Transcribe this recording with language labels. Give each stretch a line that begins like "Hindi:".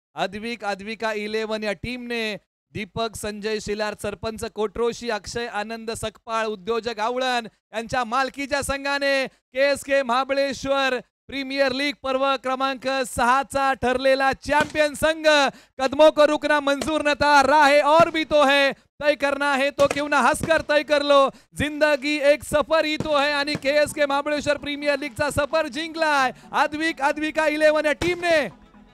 Marathi: अद्विका 11 या टीमने. दीपक संजय शिलार, सरपंच कोट्रोशी, अक्षय आनंद सकपाळ, उद्योजक आवळण यांच्या मालकीच्या संघाने KSK महाबळेश्वर प्रीमियर लीग पर्व क्रमांक 6चा ठरलेला चॅम्पियन संघ.
Hindi: कदमों को रुकना मंजूर न था, राह और भी तो है, तय करना है तो क्यों ना हंसकर तय कर लो, जिंदगी एक सफर ही तो है.
Marathi: आणि KSK महाबळेश्वर प्रीमियर लीगचा सफर जिंकलाय अद्विका 11 या टीमने.